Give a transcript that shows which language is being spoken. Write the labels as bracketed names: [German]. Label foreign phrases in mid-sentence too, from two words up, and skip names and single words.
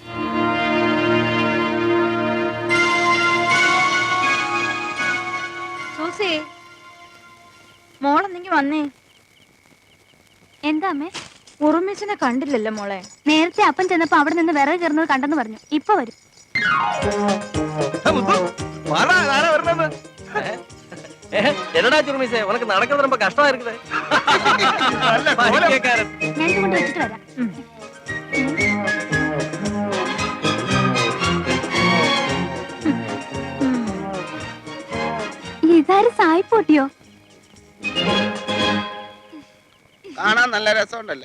[Malayalam] സൂസി, മോളെന്നെങ്കി വന്നേ. എന്താ അമ്മേ? ഉറുമീസിനെ കണ്ടില്ലല്ലോ മോളെ. നേരത്തെ അപ്പൻ ചെന്നപ്പോ അവിടെ നിന്ന് വിറക് കയറുന്നത് കണ്ടെന്ന് പറഞ്ഞു. ഇപ്പൊ വരും. [Tamil] என்னடா சுருமிசே, உனக்கு நடக்கிறது ரொம்ப கஷ்டமா இருக்குது. [Malayalam] ഞാൻ ഇത് കൊണ്ട് വെച്ചിട്ട് വരാം. ഇതാര് സായിപ്പോട്ടിയോ? കാണാൻ നല്ല രസമുണ്ടല്ലേ?